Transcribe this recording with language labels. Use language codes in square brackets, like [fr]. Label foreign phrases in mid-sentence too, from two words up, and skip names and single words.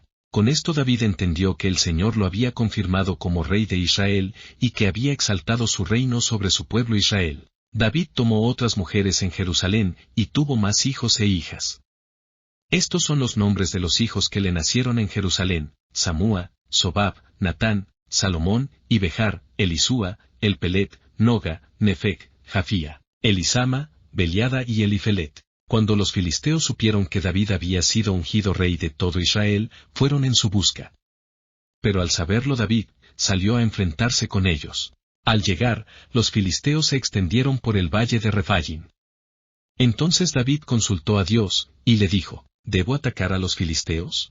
[es] Con esto David entendió que el Señor lo había confirmado como rey de Israel, y que había exaltado su reino sobre su pueblo Israel. David tomó otras mujeres en Jerusalén, y tuvo más hijos e hijas. Estos son los nombres de los hijos que le nacieron en Jerusalén: Samúa, Sobab, Natán, Salomón, Ibejar, Elisúa, Elpelet, Noga, Nefec, Jafía, Elisama, Beliada y Elifelet. Cuando los filisteos supieron que David había sido ungido rey de todo Israel, fueron en su busca. Pero al saberlo David, salió a enfrentarse con ellos. Al llegar, los filisteos se extendieron por el valle de Refaim. Entonces David consultó a Dios, y le dijo: ¿debo atacar a los filisteos?